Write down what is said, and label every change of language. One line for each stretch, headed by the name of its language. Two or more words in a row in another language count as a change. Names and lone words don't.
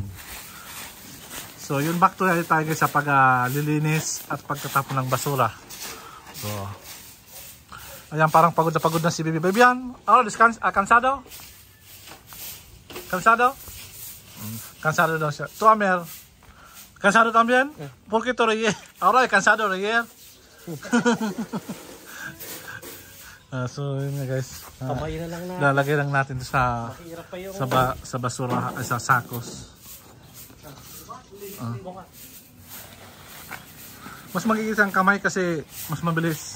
Filipino: So yun,
English: back to
Filipino: tayo guys sa paglilinis at pagtatapon ng basura. So ayan, parang pagod na si Bibi. Bibian,
Spanish: cansado? ¿Cansado?
Filipino: Cansado daw siya.
Spanish: Tu Amer, cansado también? ¿Por qué tú reír? Ahora cansado reír?
Filipino: So yun nga guys. Kamay na lang na. Lalagay lang natin sa Mahirap pa yung sa basura, sa sakos. Mas magiging ang kamay kasi mas mabilis.